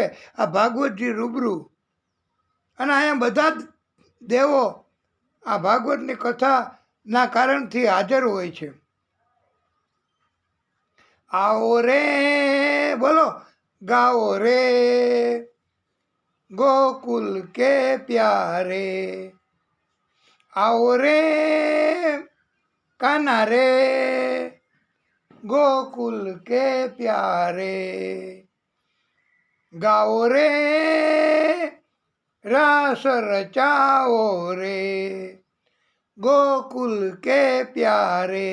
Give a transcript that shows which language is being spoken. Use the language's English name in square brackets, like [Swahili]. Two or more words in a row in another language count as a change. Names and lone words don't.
[Gujarati] આ ભાગવતજી રૂબરૂ અને અહીંયા બધા જ દેવો આ ભાગવતની કથાના કારણથી હાજર હોય છે. [Hindi] आओ रे बोलो, गाओ रे गोकुल के प्यारे. आओ रे कान्हा रे गोकुल के प्यारे. गाओ रे रास रचाओ रे गोकुल के प्यारे.